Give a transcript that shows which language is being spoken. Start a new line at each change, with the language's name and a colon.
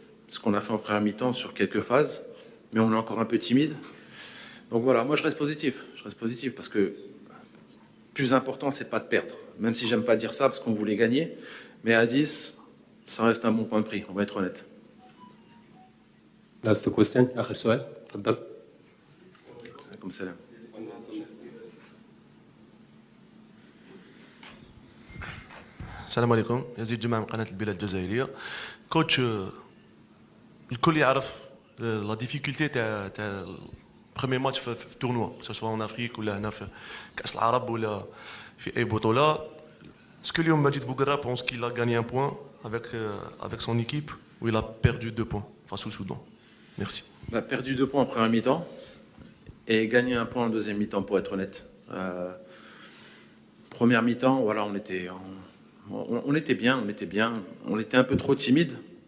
French: Ce qu'on a fait en première mi-temps sur quelques phases, mais on est encore un peu timide. Donc voilà, moi je reste positif. Parce que le plus important, c'est pas de perdre. Même si j'aime pas dire ça parce qu'on voulait gagner, mais à 10, ça reste un bon point de prix, on va être honnête.
English: last question
Arabic: اخر سؤال اتفضل. عليكم السلام. السلام عليكم، يزيد جمعة من قناة البلاد الجزائرية. كوتش، الكل يعرف
French: لا ديفيكولتي
Arabic: تاع
French: بروميير ماتش
Arabic: في التورنوا، سواء في افريك ولا هنا في كاس العرب ولا في اي بطولة.
French: اسكو اليوم مجيد بوغرا بونس كيل ا غاني ان بوين avec son équipe ou il a perdu 2 points face au Soudan? Merci. On a perdu 2 points en première mi-temps et gagné 1 point en deuxième mi-temps, pour être honnête. Première mi-temps, voilà, on était bien, on était un peu trop timide.